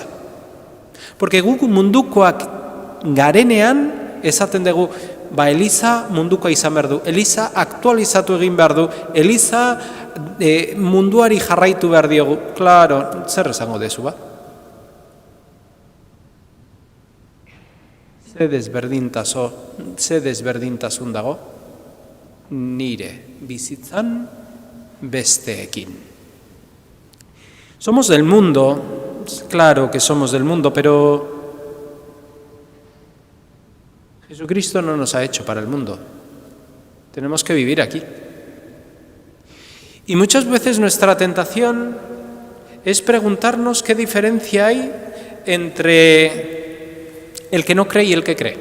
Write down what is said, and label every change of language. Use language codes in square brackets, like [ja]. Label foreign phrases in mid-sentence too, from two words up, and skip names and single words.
[eu] Porque gu mundukoak garenean esaten dugu, Eliza mundukoa izan behar du, Eliza aktualizatu egin behar du, Eliza munduari jarraitu behar diogu. Claro, zer esango dezu ba? Ze desberdintasun dago nire bizitzan besteekin. [es] Somos del mundo, claro que somos del mundo, pero Jesucristo no nos ha hecho para el mundo. Tenemos que vivir aquí. Y muchas veces nuestra tentación es preguntarnos qué diferencia hay entre el que no cree y el que cree.